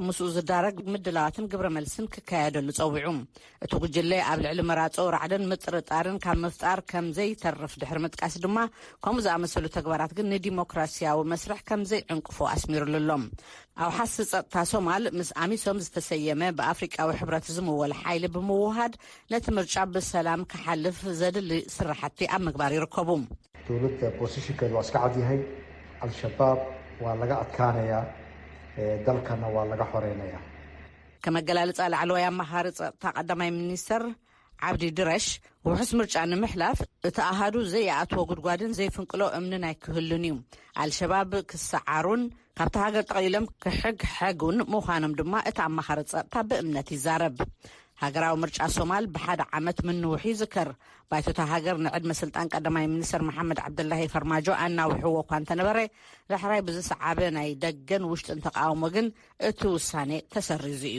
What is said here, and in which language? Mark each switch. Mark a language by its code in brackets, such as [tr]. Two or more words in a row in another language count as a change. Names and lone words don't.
[ti] ምስኡ ዝዳረግ ምድላዋትን ግብረ መልስን ክካየደሉ ጸዊዑ እቲ ጉጅለ ኣብ ልዕሊ መራፆ ራዕድን ምጥርጣርን ካብ ምፍጣር ከም ዘይተርፍ ድሕሪ ምጥቃስ ድማ ከምኡ ዝኣመሰሉ ተግባራት ግን ንዲሞክራሲያዊ መስርሕ ከም ዘይዕንቅፎ ኣስሚሩሎም ኣብ ሓሲ ጸጥታ ሶማል ምስ ኣሚሶም ዝተሰየመ ብኣፍሪቃዊ ሕብረት ዝምወል ሓይሊ ብምውሃድ ነቲ ምርጫ ብሰላም ክሓልፍ ዘድሊ ስራሕቲ ኣብ ምግባር ይርከቡ [so] dowladda positionkeedu waa iska cad yahay al-shabaab waa laga adkaanayaa dalkana waa laga xoreynaya [ti] ከመገላለጻ ላዕለዋይ ኣማኻሪ ጸጥታ ቀዳማይ ሚኒስተር ዓብዲ ድረሽ ውሕስ ምርጫ ንምሕላፍ እቲ ኣሃዱ ዘይኣትዎ ጉድጓድን ዘይፍንቅሎ እምንን ኣይክህሉን እዩ አልሸባብ ክሰዓሩን ካብቲ ሃገር ጠቕሊሎም ክሕግሕጉን ምዃኖም ድማ እቲ ኣማኻሪ ጸጥታ ብእምነት ይዛረብ ሃገራዊ ምርጫ ሶማል ብሓደ ዓመት ምንውሒ ይዝከር ባይቶታ ሃገር ንዕድመ ስልጣን ቀዳማይ ሚኒስተር መሐመድ ዓብደላሂ ፈርማጆ ኣናውሕዎ እኳ እንተነበረ ዳሕራይ ብዝሰዓበ ናይ ደገን ውሽጥን ተቃውሞ ግን እቲ ውሳኔ ተሰሪዙ እዩ